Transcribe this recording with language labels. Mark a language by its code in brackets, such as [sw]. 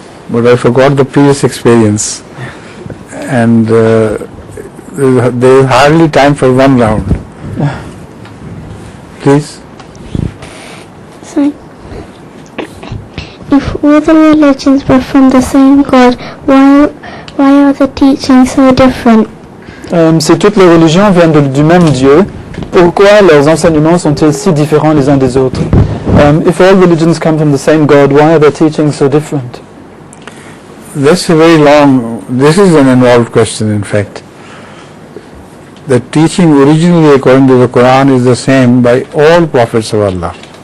[en] But I forgot the previous experience. And there is hardly time for one round. Please. So, if all the religions were from the same God, why are the teachings so different? [fr] Si toutes les religions viennent du même Dieu, pourquoi leurs enseignements sont-ils si différents les uns des autres? [en] If all religions come from the same God, why are their teachings so different? This is an involved question, in fact. The teaching originally according to the Quran is the same by all prophets of Allah.